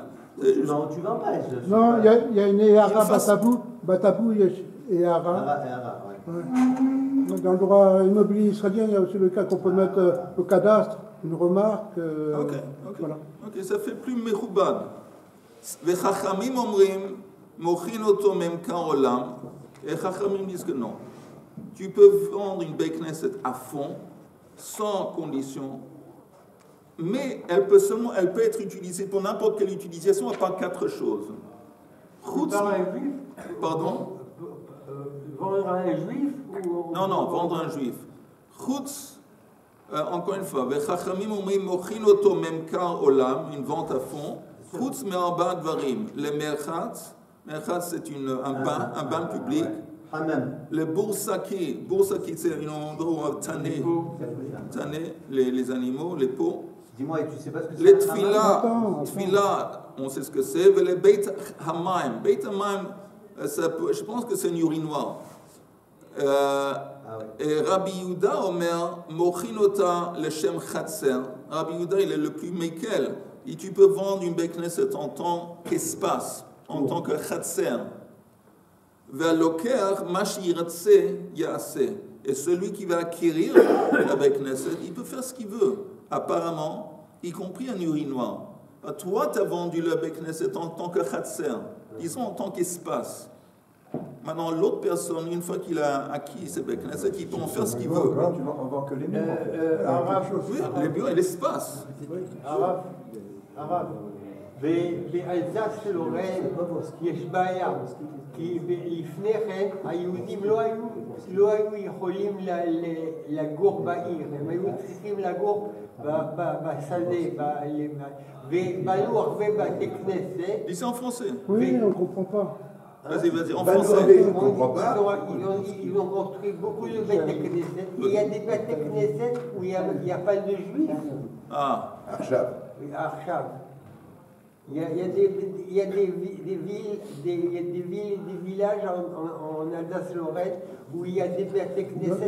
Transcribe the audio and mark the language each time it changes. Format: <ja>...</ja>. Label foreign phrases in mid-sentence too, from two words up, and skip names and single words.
<fr>Non, tu vends pas. Non, il y a une</fr> <he>הערה בטאבו</he> <fr>et Ehara. Ouais. Dans le droit immobilier israélien, il y a aussi le cas qu'on peut mettre au cadastre, une remarque. Ok. Voilà. Ok, ça fait plus mechoubad.</fr> <he>וחכמים אומרים, מוכרין אותו ממכר עולם.</he> <fr>Et Chachamim disent que non. Tu peux vendre une</fr> <he>בית כנסת</he> <fr>à fond, sans condition, mais elle peut être utilisée pour n'importe quelle utilisation à part 4 choses. Par un juif. Pardon? Vendre un juif ou... Non, vendre un juif. Chutz, encore une fois,</fr> <he>וחכמים אומרים מוכרין אותו ממכר עולם,</he> <fr>une vente à fond.</fr> <he>חוץ מארבעה דברים.</he> <fr>Le merchatz c'est un bain public. Le boursaki, c'est un endroit où tanner les animaux, les pots. Dis-moi, tu sais pas ce que c'est? Les tfila, on sait ce que c'est. Les</fr> <he>בית המים,</he> <fr>je pense que c'est une urinoir.</fr> <he>Et רבי יהודה אומר, מוכרין אותו לשם חצר.</he> <fr>Rabbi Yehuda, il est le plus mekel. Et tu peux vendre une</fr> <he>בית כנסת</he> <fr>en tant qu'espace, en tant que chatser. Et celui qui va acquérir la</fr> <he>בית כנסת,</he> <fr>il peut faire ce qu'il veut, apparemment, y compris un urinoir. Toi, tu as vendu la</fr> <he>בית כנסת</he> <fr>en tant que chatser, disons en tant qu'espace. Maintenant, l'autre personne, une fois qu'il a acquis cette</fr> <he>בית כנסת,</he> <fr>il peut en faire ce qu'il veut. On vend que les murs, en fait. Oui, les murs et l'espace.</fr> <he>הרב, באלזס של לורן יש בעיה, כי לפני כן היהודים לא היו יכולים לגור בעיר, הם היו צריכים לגור בשדה, ובנו הרבה בתי כנסת.</he> <fr>Dis en français. Oui, on ne comprend pas. Vas-y, en français. Ils ont construit beaucoup de</fr> <he>בתי כנסת.</he> <fr>Il y a des</fr> <he>בתי כנסת</he> <fr>où il n'y a pas de juifs. Ah. עכשיו. Il y a des villes et des villages en Alsace-Lorraine où il y a des</fr> <he>בתי כנסת.</he>